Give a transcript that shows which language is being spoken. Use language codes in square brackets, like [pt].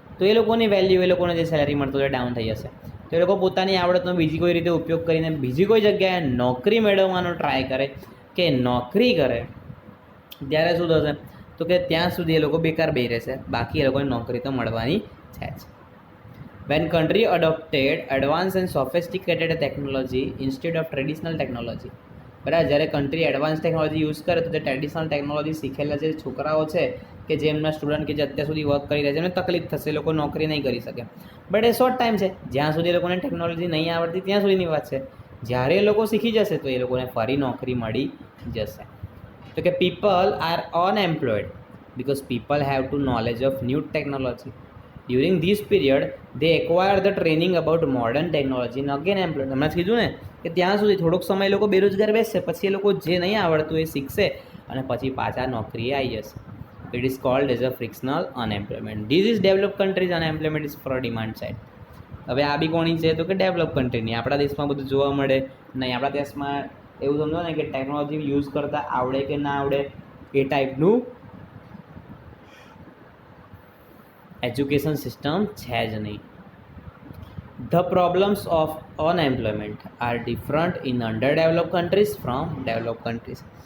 [gu] તો એ લોકોની વેલ્યુ, એ લોકોને જે સેલેરી મળતું હોય ડાઉન થઈ જશે. તો એ લોકો પોતાની આવડતનો બીજી કોઈ રીતે ઉપયોગ કરીને બીજી કોઈ જગ્યાએ નોકરી મેળવવાનો ટ્રાય કરે કે નોકરી કરે, ત્યારે શું થશે, તો કે ત્યાં સુધી એ લોકો બેકાર બેસી રહેશે, બાકી એ લોકોને નોકરી તો મળવાની છે જ. [en] When country adopted advanced and sophisticated technology instead of traditional technology, બરાબર. [gu] જ્યારે કન્ટ્રી એડવાન્સ ટેકનોલોજી યુઝ કરે તો તે ટ્રેડિશનલ ટેકનોલોજી શીખેલા જે છોકરાઓ છે, કે જે એમના સ્ટુડન્ટ કે જે અત્યાર સુધી વર્ક કરી રહ્યા છે, એમને તકલીફ થશે, એ લોકો નોકરી નહીં કરી શકે. બટ એ શોર્ટ ટાઈમ છે. જ્યાં સુધી એ લોકોને ટેકનોલોજી નહીં આવડતી ત્યાં સુધીની વાત છે. જ્યારે એ લોકો શીખી જશે તો એ લોકોને ફરી નોકરી મળી જશે. તો કે [en] People are unemployed because people have to knowledge of new technology. During this period, they acquire the training about modern technology and again employed. [gu] હમણાં જ કીધું ને કે ત્યાં સુધી થોડોક સમય એ લોકો બેરોજગાર બેસશે, પછી એ લોકો જે નહીં આવડતું એ શીખશે અને પછી પાછા નોકરીએ આવી જશે. [en] It is called as a frictional unemployment. This is developed countries unemployment is for demand side. [gu] હવે આ બી કોની છે, તો કે ડેવલપ કન્ટ્રીની. આપણા દેશમાં બધું જોવા મળે નહીં. આપણા દેશમાં એવું સમજો ને કે ટેકનોલોજી યુઝ કરતાં આવડે કે ના આવડે એ ટાઈપનું એજ્યુકેશન સિસ્ટમ છે જ નહીં. [en] The problems of unemployment are different in under develop countries from develop countries.